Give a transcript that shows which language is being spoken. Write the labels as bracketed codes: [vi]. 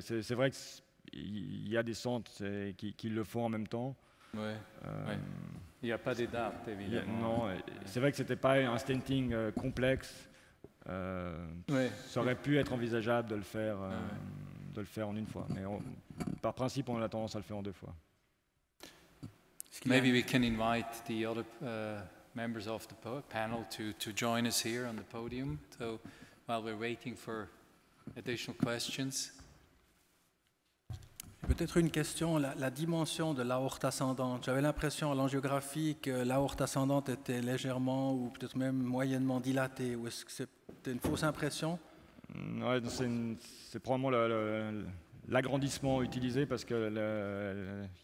[fr] C'est vrai qu'il y a des centres qui le font en même temps. Ouais. Il n'y a pas de date, évidemment. Non, c'est vrai que ce n'était pas un stenting complexe. Ça aurait pu être envisageable de le faire en une fois. Mais par principe, on a tendance à le faire en 2 fois. [en] Maybe we can invite the other members of the panel to join us here on the podium. So while we're waiting for additional questions. [fr] Peut-être une question, la dimension de l'aorte ascendante. J'avais l'impression à l'angiographie que l'aorte ascendante était légèrement ou peut-être même moyennement dilatée. Ou est-ce que c'était une fausse impression? Ouais, c'est probablement l'agrandissement utilisé parce que